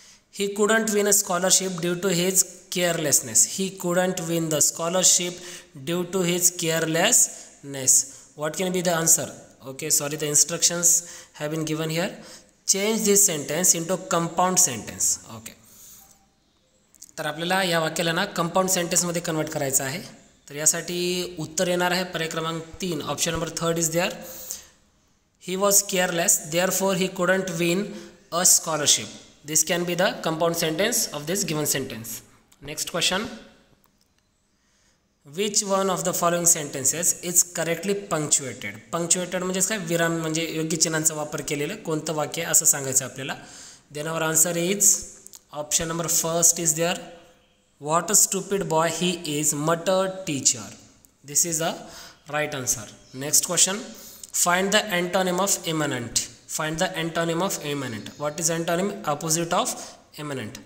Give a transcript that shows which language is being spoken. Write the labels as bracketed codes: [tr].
[en] He couldn't win a scholarship due to his carelessness. He couldn't win the scholarship due to his carelessness. What can be the answer? Okay, sorry, the instructions have been given here. Change this sentence into compound sentence. Okay. [mr] तर आपल्याला या वाक्याला ना compound सेंटेन्समध्ये convert करायचं आहे. तर यासाठी उत्तर येणार आहे पर्याय क्रमांक 3. [en] Option number 3 is there. He was careless, therefore he couldn't win a scholarship. This can be the compound sentence of this given sentence. Next question. Which one of the following sentences is correctly punctuated? [mr] Punctuated म्हणजे काय? विराम म्हणजे योग्य चिन्हांचा वापर केलेलं कोणतं वाक्य असं सांगायचं आपल्याला. [en] Then our answer is option number first is there. What a stupid boy he is, muttered teacher. This is a right answer. Next question. Find the antonym of immanent. Find the antonym of immanent. What is antonym? Opposite of immanent.